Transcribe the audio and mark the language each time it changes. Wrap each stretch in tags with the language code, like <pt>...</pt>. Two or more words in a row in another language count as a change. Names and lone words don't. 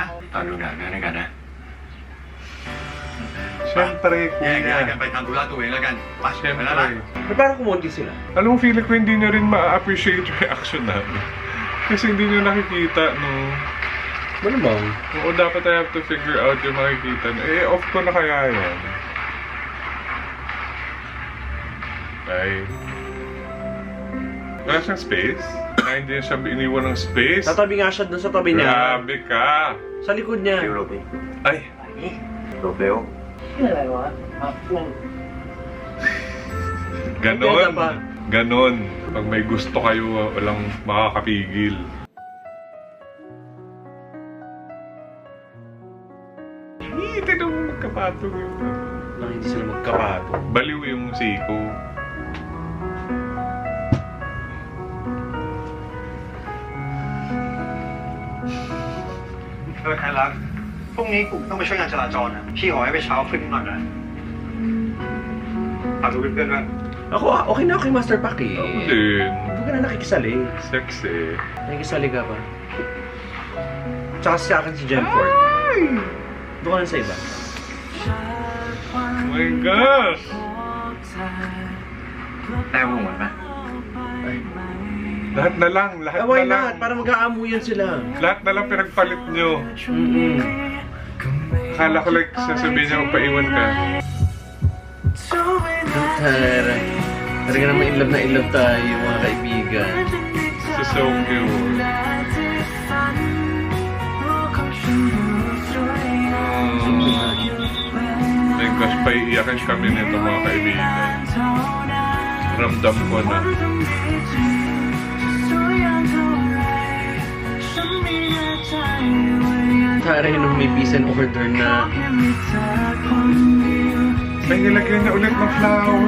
<th>ตอนดูหนังนะด้วยกันนะ</th> <tl>Siyempre,</tl> <th>แยกย้ายกัน</th> <tl>kuya.</tl> <th>ไปทำธุระตัวเองแล้วกันไปไปแล้วนะ</th> <tl>Siyempre. Ba't parang kumonti sila? Alam mo, feeling ko hindi nyo rin ma-appreciate yung reaction namin. Kasi hindi nyo nakikita, no? Ano bang? Oo, dapat</tl> <en>I have to figure out</en> <tl>yung makikita. Eh, off ko na kaya yan. Ay. Wala siyang space? Na hindi siya iniwan ng space? Tatabi nga siya dun sa tabi niya. Grabe ka! Sa likod niya. ฟิวโรบิ Ay! โรเบล Ganon! pa. Ganon. Pag may gusto kayo, walang makakapigil. Tinong magkapatong yun. Nang hindi sila magkapato. Baliw yung siko.</tl> <th>ไทยรัฐพรุ่งนี้กลุ่มต้องไปช่วยงานจราจรนะพี่ขอให้ไปเช้าขึ้นหน่อยนะเอาทุกเพื่อนๆด้วย</th> <tl>Ako, okay na okay, Master Pack eh. Ako din. Hindi ka na nakikisali. Sexy. Nakikisali ka pa. Tsaka sa akin si Gemford. Doon ka na sa iba.</tl> <en>Oh my gosh!</en> <th>ได้พวกมันปะ</th> <tl>Lahat na lang, lahat</tl> <en>Why</en> <tl>na lang. not? Para mag-aamuyan sila. Lahat na lang pinagpalit nyo. Akala ko like sasabihin niya magpaiwan ka. Tara. Talaga naman</tl> <en>in love</en> <tl>tayo, mga kaibigan.</tl> <en>This is so cute. My gosh,</en> <tl>paiiyakin kami nito mga kaibigan. Ramdam ko na. Tara yun may</tl> <en>peace and order</en> <tl>na. May nilagyan na ulit ng flower.</tl>